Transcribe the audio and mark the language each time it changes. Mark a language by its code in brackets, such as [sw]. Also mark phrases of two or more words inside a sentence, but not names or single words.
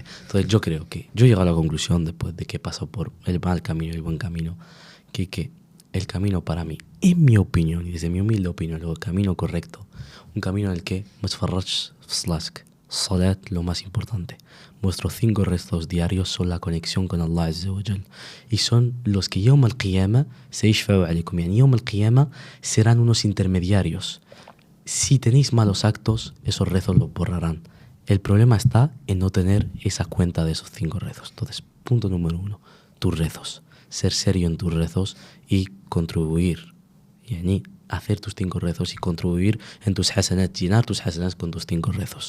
[es] Entonces yo creo que yo he llegado a la conclusión, después de que he pasado por el mal camino y el buen camino, que el camino para mí, en mi opinión, y desde mi humilde opinión, el camino correcto, un camino en el que Salat, lo más importante. Vuestros 5 rezos diarios son la conexión con [ar] الله عز وجل. [es] Y son los que [ar] يوم القيامة [es] se [ar] يشفع عليكم. يعني يوم القيامة [es] serán unos intermediarios. Si tenéis malos actos, esos rezos los borrarán. El problema está en no tener esa cuenta de esos 5 rezos. Entonces, punto número 1, tus rezos. Ser serio en tus rezos y contribuir. Yani hacer tus 5 rezos y contribuir en tus hasanat, llenar tus hasanat con tus 5 rezos.